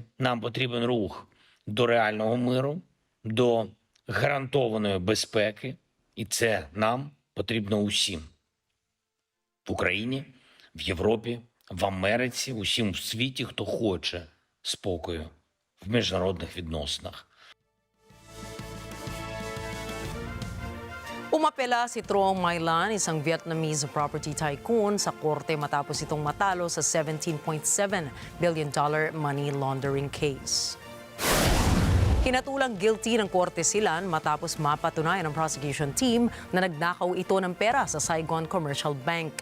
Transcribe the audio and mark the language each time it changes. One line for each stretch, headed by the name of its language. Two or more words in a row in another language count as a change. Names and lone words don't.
Ukrainian: Нам потрібен рух до реального миру, до гарантованої безпеки. І це нам потрібно усім. В Україні, в Європі, в Америці, усім в світі, хто хоче спокою в міжнародних відносинах.
Filipino: Umapela si Trong My Lan, isang Vietnamese
English: property tycoon,
Filipino: sa korte matapos itong matalo sa $17.7 billion
English: money laundering case.
Filipino: Hinatulang guilty ng korte silan matapos mapatunayan ng
English: prosecution team
Filipino: na nagnakaw ito ng pera sa Saigon Commercial Bank.